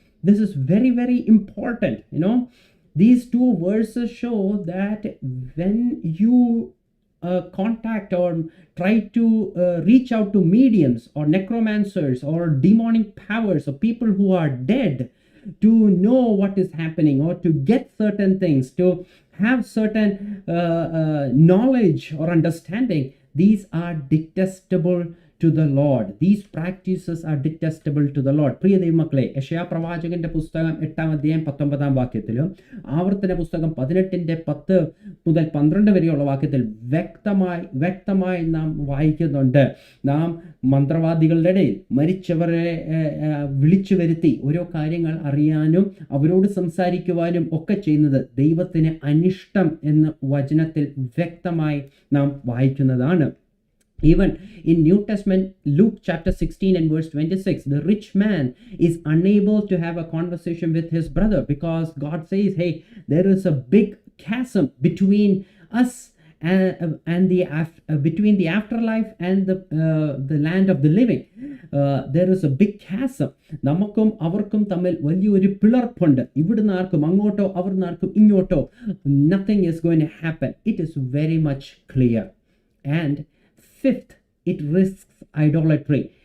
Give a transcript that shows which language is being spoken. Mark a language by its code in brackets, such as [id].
[en] This is very, very important. These two verses show that when you contact or try to reach out to mediums or necromancers or demonic powers or people who are dead to know what is happening or to get certain things, to have certain knowledge or understanding, these are detestable to the Lord. These practices are detestable to the Lord. [ml] പ്രിയ ദൈവമക്കളെ, യെശയ്യാ പ്രവാചകന്റെ പുസ്തകം 8-ാം അധ്യായം 19-ാം വാക്യത്തിലും ആവർത്തന പുസ്തകം 18-ന്റെ 10 മുതൽ 12 വരെയുള്ള വാക്യത്തിൽ വ്യക്തമായി നാം വായിക്കുന്നുണ്ട്. നാം മന്ത്രവാദികളുടെ ഇടയിൽ മരിച്ചവരെ വിളിച്ചു വരുത്തി ഓരോ കാര്യങ്ങൾ അറിയാനും അവരോട് സംസാരിക്കുവാനും ഒക്കെ ചെയ്യുന്നത് ദൈവത്തിന് അനിഷ്ടം എന്ന് വചനത്തിൽ വ്യക്തമായി നാം വായിക്കുന്നതാണ്. [en] Even in New Testament, Luke chapter 16 and verse 26, the rich man is unable to have a conversation with his brother because God says, hey, there is a big chasm between us and between the afterlife and the land of the living. There is a big chasm. [ml] നമുക്കും അവർക്കും തമ്മിൽ വലിയൊരു പിളർപ്പുണ്ട്. ഇവിടുന്ന് ആർക്കും അങ്ങോട്ടോ അവിടുന്ന് ആർക്കും ഇങ്ങോട്ടോ. [en] Nothing is going to happen. It is very much clear. And fifth, it risks idolatry.